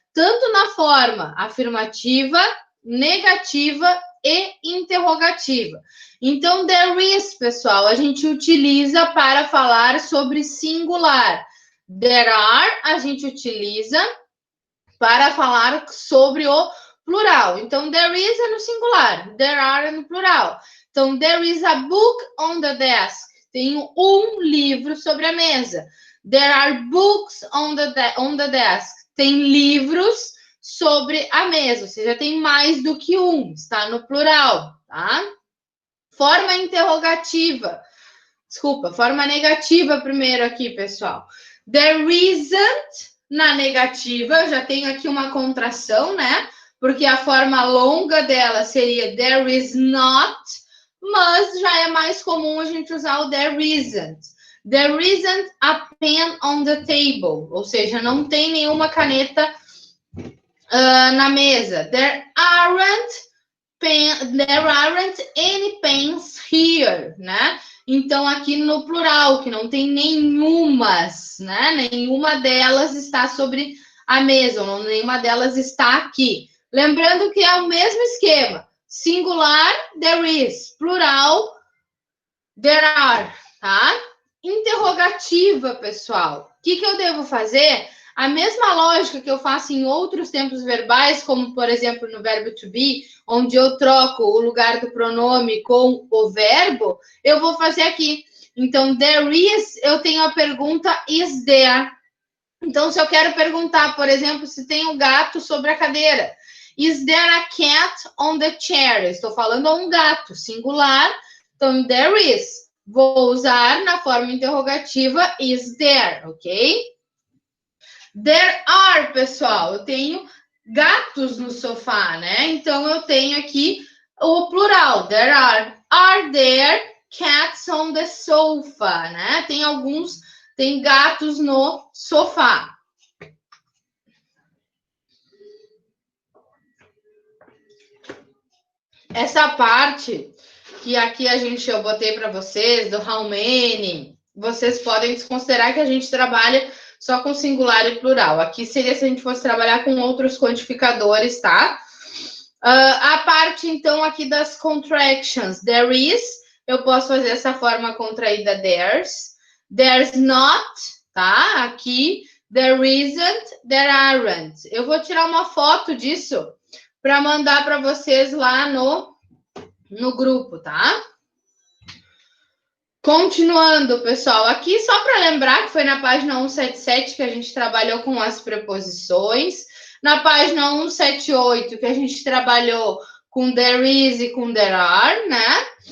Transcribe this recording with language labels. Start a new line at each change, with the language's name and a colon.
Portuguese: Tanto na forma afirmativa, negativa e interrogativa. Então, there is, pessoal, a gente utiliza para falar sobre singular. There are, a gente utiliza para falar sobre o plural. Então, there is é no singular, there are é no plural.
English: Então, there is a book on the desk.
Portuguese: Tem um livro sobre a mesa.
English: There are books on the desk.
Portuguese: Tem livros sobre a mesa, ou seja, tem mais do que um, está no plural, tá? Forma interrogativa. Desculpa, forma negativa primeiro aqui, pessoal. There isn't, na negativa, eu já tenho aqui uma contração, né? Porque a forma longa dela seria there is not, mas já é mais comum a gente usar o there isn't.
English: There isn't a pen on the table,
Portuguese: ou seja, não tem nenhuma caneta na mesa.
English: There aren't any pens here, né?
Portuguese: Então, aqui no plural, que não tem nenhumas, né? Nenhuma delas está sobre a mesa, ou nenhuma delas está aqui. Lembrando que é o mesmo esquema. Singular, there is. Plural, there are, tá? Interrogativa, pessoal. O que eu devo fazer? A mesma lógica que eu faço em outros tempos verbais, como, por exemplo, no verbo to be, onde eu troco o lugar do pronome com o verbo, eu vou fazer aqui. Então, there is, eu tenho a pergunta is there. Então, se eu quero perguntar, por exemplo, se tem um gato sobre a cadeira.
English: Is there a cat on the chair?
Portuguese: Estou falando a um gato, singular. Então, there is. Vou usar na forma interrogativa is there, ok? There are, pessoal, eu tenho gatos no sofá, né? Então, eu tenho aqui o plural.
English: There are. Are there cats on the sofa, né?
Portuguese: Tem gatos no sofá. Essa parte que aqui eu botei para vocês, do how many, vocês podem desconsiderar que a gente trabalha só com singular e plural. Aqui seria se a gente fosse trabalhar com outros quantificadores, tá? A parte, então, aqui das contractions. There is, eu posso fazer essa forma contraída there's.
English: There's not, tá? Aqui, there isn't, there aren't.
Portuguese: Eu vou tirar uma foto disso para mandar para vocês lá no grupo, tá? Continuando, pessoal, aqui só para lembrar que foi na página 177 que a gente trabalhou com as preposições, na página 178 que a gente trabalhou com there is e com there are, né?